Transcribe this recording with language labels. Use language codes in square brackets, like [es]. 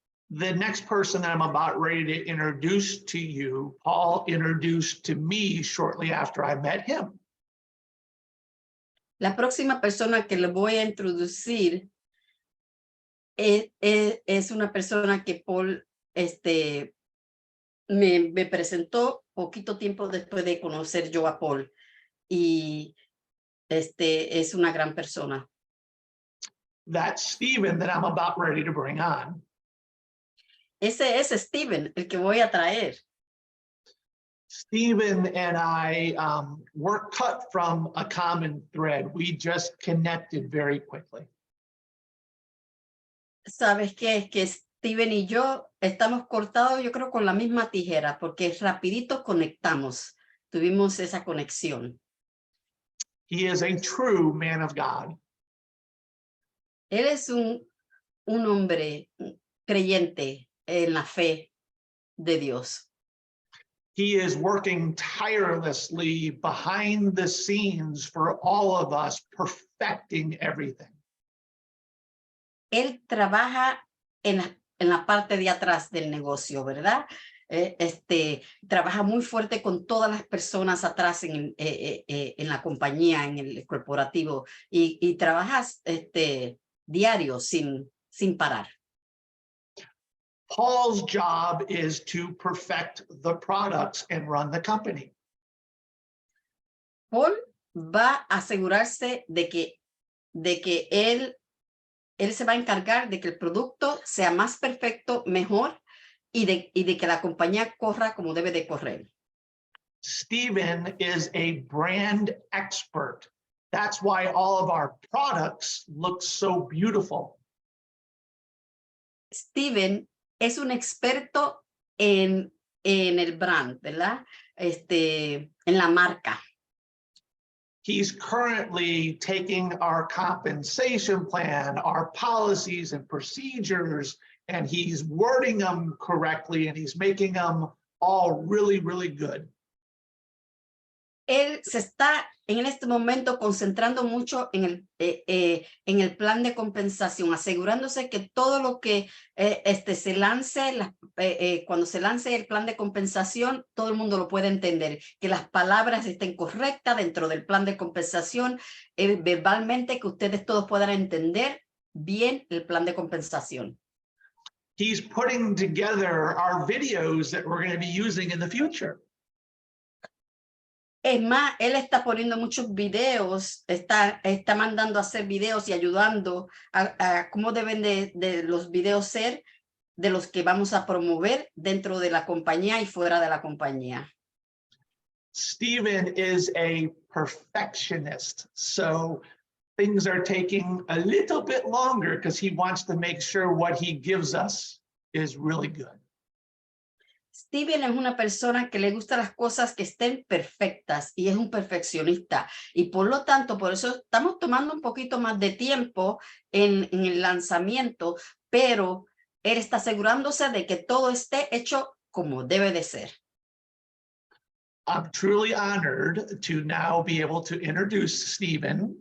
[en] The next person I'm about ready to introduce to you, Paul introduced to me shortly after I met him. [es] La próxima persona que le voy a introducir es una persona que Paul me presentó poquito tiempo después de conocer yo a Paul, y es una gran persona. [en] That's Stephen that I'm about ready to bring on. [es] Ese es Steven, el que voy a traer. [en] Stephen and I were cut from a common thread. We just connected very quickly. [es] ¿Sabes qué? Es que Steven y yo estamos cortados, yo creo, con la misma tijera, porque rapidito conectamos. Tuvimos esa conexión. [en] He is a true man of God. [es] Él es un hombre creyente en la fe de Dios. [en] He is working tirelessly behind the scenes for all of us, perfecting everything. [es] Él trabaja en la parte de atrás del negocio, ¿verdad? Trabaja muy fuerte con todas las personas atrás en la compañía, en el corporativo, y trabajas diario sin parar. [en] Paul's job is to perfect the products and run the company. [es] Paul va a asegurarse de que él se va a encargar de que el producto sea más perfecto, mejor, y de que la compañía corra como debe de correr. [en] Stephen is a brand expert. That's why all of our products look so beautiful. [es] Steven es un experto en el brand, ¿verdad? En la marca. [en] He's currently taking our compensation plan, our policies and procedures, and he's wording them correctly, and he's making them all really, really good. [es] Él se está en este momento concentrando mucho en el plan de compensación, asegurándose que todo lo que se lance, cuando se lance el plan de compensación, todo el mundo lo puede entender, que las palabras estén correctas dentro del plan de compensación, verbalmente, que ustedes todos puedan entender bien el plan de compensación. [en] He's putting together our videos that we're going to be using in the future. [es] Es más, él está poniendo muchos videos, está mandando a hacer videos y ayudando a cómo deben de los videos ser, de los que vamos a promover dentro de la compañía y fuera de la compañía. [en] Stephen is a perfectionist, so things are taking a little bit longer because he wants to make sure what he gives us is really good. [es] Steven es una persona que le gusta las cosas que estén perfectas y es un perfeccionista. Y por lo tanto, por eso estamos tomando un poquito más de tiempo en el lanzamiento, pero él está asegurándose de que todo esté hecho como debe de ser. [en] I'm truly honored to now be able to introduce Stephen.